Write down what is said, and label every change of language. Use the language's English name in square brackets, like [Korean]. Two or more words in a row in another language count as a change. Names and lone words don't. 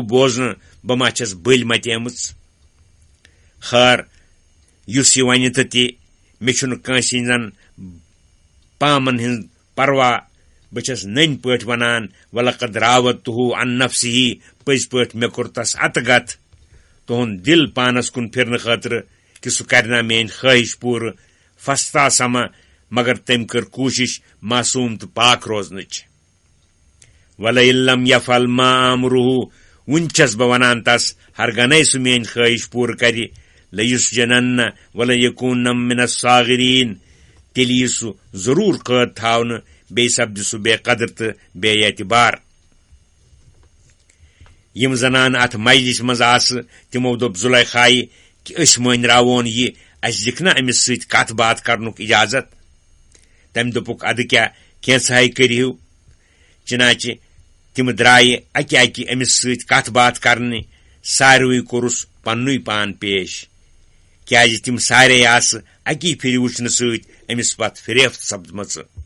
[Kashmiri] بوزنہٕ بہٕ ما چھس بٔلۍ متیمٕژ خٲر یُس یہِ وَنہِ تہٕ تہِ مےٚ چھُنہٕ کٲنٛسہِ ہٕنٛزن پامن ہٕنٛز پروا بہٕ چھس نٔنۍ پٲٹھۍ ونان [Arabic] ولقد راوتہُ عن نفسہِ [Kashmiri] پٔزۍ پٲٹھۍ مےٚ کوٚر تس اتگت تُہُنٛد دل پانس کُن پھرنہٕ خٲطرٕ کہِ سُہ کرنا میٲنۍ خٲہِش پوٗرٕ [Arabic] فستا سما [Kashmiri] مگر تٔمۍ کٔر کوٗشش معصوٗم تہٕ پاک روزنٕچ [Arabic] ولئن لم یفعل ما آمرُہ [Kashmiri] وُنہِ چھس بہٕ ونان تس ہرگنے سُہ میٲنۍ خٲہِش پوٗرٕ کرِ [Arabic] لیُسجنن ولیکوٗنن من الصاغرین [Kashmiri] تیٚلہِ یی سُہ ضروٗر قٲد تھاونہٕ بیٚیہِ سپدِ سُہ بے قدر تہٕ بے اعتبار یِم زنانہٕ اتھ مجلس منٛز آسہٕ تِمو دوٚپ زُلیخایہِ کہِ أسۍ مٲنراوون یہِ اسہِ دِکھ نا أمِس سۭتۍ کتھ باتھ کرنُک اجازت تٔمۍ دوٚپُکھ ادٕ کیٛاہ کینٛژھاے کٔرِو چنانچہِ تِم درٛایہِ اکہِ اکہِ أمِس سۭتۍ کتھ باتھ کرنہِ ساروٕے کوٚرُس پننُے پان پیش کیٛازِ تِم سارے آسہٕ اکی پھِرِ وٕچھنہٕ سۭتۍ أمِس پتہٕ فریفت سپدمژٕ